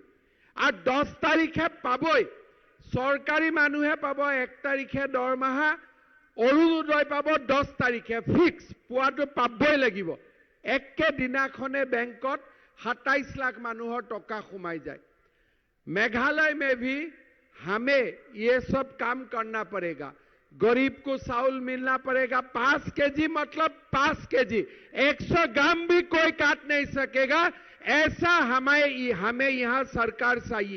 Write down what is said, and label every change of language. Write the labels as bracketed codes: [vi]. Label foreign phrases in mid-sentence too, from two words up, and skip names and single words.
[as] আৰু 10 তাৰিখে পাবই, চৰকাৰী মানুহে পাব 1 তাৰিখে দৰমহা, অৰুণোদয় পাব 10 তাৰিখে, ফিক্স পোৱাটো পাবই লাগিব। একেদিনাখনে বেংকত 27 লাখ মানুহৰ টকা সোমাই যায়। [hi] मेघालय में भी हमें ये सब काम करना पड़ेगा। गरीब को चावल मिलना पड़ेगा, 5 केजी मतलब 5 केजी, 100 ग्राम भी कोई काट नहीं सकेगा, ऐसा हमें यहाँ सरकार चाहिए।